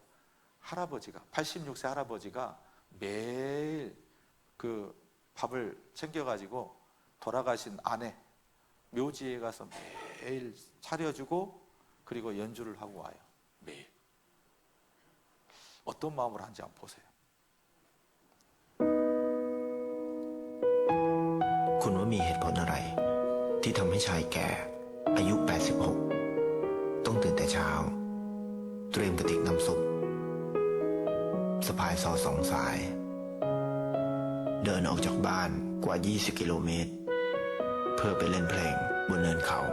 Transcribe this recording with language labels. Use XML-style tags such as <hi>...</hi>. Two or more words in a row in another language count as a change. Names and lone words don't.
<ko>86세 할아버지가 매일 그 밥을 챙겨가지고 돌아가신 아내 묘지에 가서 매일 차려주고 그리고 연주를 하고 와요. 매일. 어떤 마음으로 하는지 한번 보세요.</ko> <th>คุณว่ามีเหตุผลอะไรที่ทำให้ชายแก่อายุ 86 ต้องตื่นแต่เช้าเตรียมกระติกน้ำซุปสะพายซอ2 สาย เดินออกจากบ้านกว่า 20 กิโลเมตร เพื่อไปเล่นเพลงบนเนินเขา</th>